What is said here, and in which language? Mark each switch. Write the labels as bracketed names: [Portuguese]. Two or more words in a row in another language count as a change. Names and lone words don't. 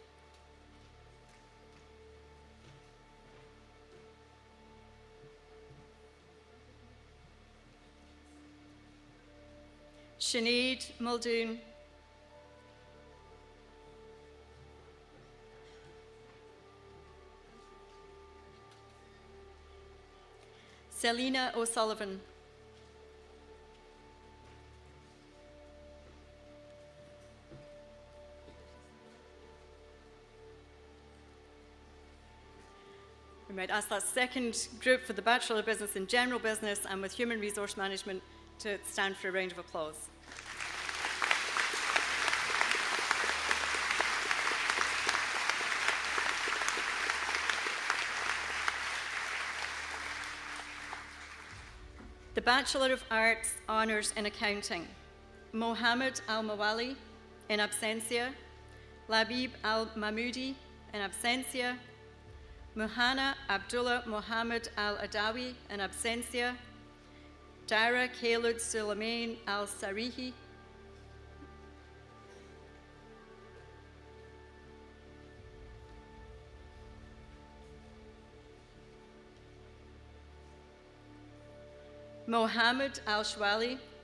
[English] Sinead Muldoon. Selena O'Sullivan. We might ask that second group for the Bachelor of Business in General Business and with Human Resource Management to stand for a round of applause. The Bachelor of Arts Honours in Accounting, Mohammed Al-Mawali in absentia, Labib al-Mahmoudi in absentia, Muhanna Abdullah Mohammed al-Adawi in absentia, Dara Khalid Sulaiman al-Sarihi, Mohammed al-Shwali,